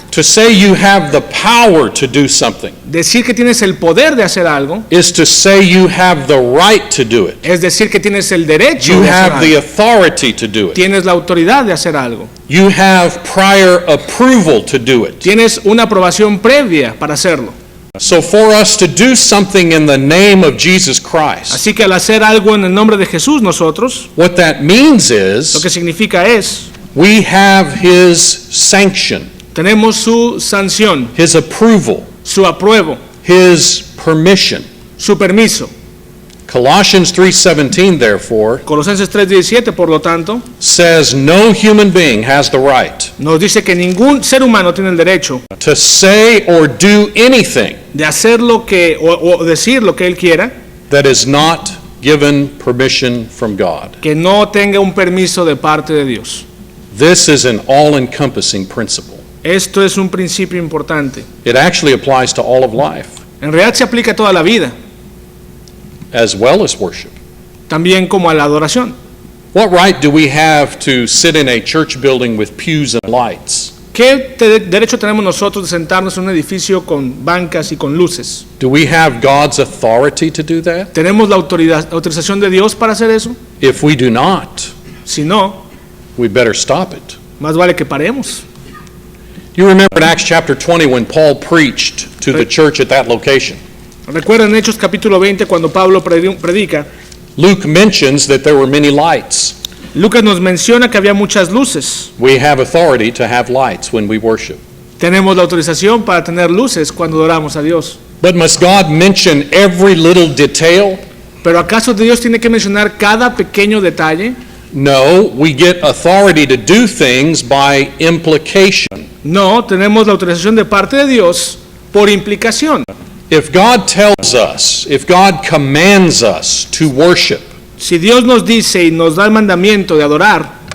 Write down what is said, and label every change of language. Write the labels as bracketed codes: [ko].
[en] To say you have the power to do something [es] Decir que tienes el poder de hacer algo [en] is to say you have the right to do it. [es] es decir que tienes el derecho [en] You [es] de hacer [en] have the [es] algo. [en] authority to do it. [es] Tienes la autoridad de hacer algo. [en] You have prior approval to do it. [es] Tienes una aprobación previa para hacerlo. [en] So for us to do something in the name of Jesus Christ, [es] Así que al hacer algo en el nombre de Jesús nosotros, [en] what that means [es] lo [en] is [es] que significa es, [en] we have His sanction, [es] tenemos su sanción, [en] His approval, [es] su apruebo, [en] His permission. [es] su permiso. [en] Colossians 3:17, therefore, [es] Colosenses 3:17, por lo tanto, [en] says no human being has the right [es] nos dice que ningún ser humano tiene el derecho [en] to say or do anything [es] de hacer lo que o decir lo que él quiera [en] that is not given permission from God. [es] que no tenga un permiso de parte de Dios. [en] This is an all-encompassing principle. [es] Esto es un principio importante. [en] It actually applies to all of life [es] En realidad se aplica a toda la vida, [en] as well as worship. [es] también como a la adoración. [en] What right do we have to sit in a church building with pews and lights? [es] ¿Qué derecho tenemos nosotros de sentarnos en un edificio con bancas y con luces? [en] Do we have God's authority to do that? [es] ¿Tenemos la autorización de Dios para hacer eso? [en] If we do not, [es] Si no, [en] we better stop it. [es] más vale que paremos. [en] You remember in Acts chapter 20 when Paul preached to the church at that location. [es] Recuerden en Hechos capítulo 20 cuando Pablo predica. [en] Luke mentions that there were many lights. [es] Lucas nos menciona que había muchas luces. [en] We have authority to have lights when we worship. [es] Tenemos la autorización para tener luces cuando adoramos a Dios. [en] But must God mention every little detail? [es] ¿Pero acaso Dios tiene que mencionar cada pequeño detalle? [en] No, we get authority to do things by implication. [es] No, tenemos la autorización de parte de Dios por implicación. [en] If God tells us, if God commands us to worship, [es] Si Dios nos dice y nos da el mandamiento de adorar,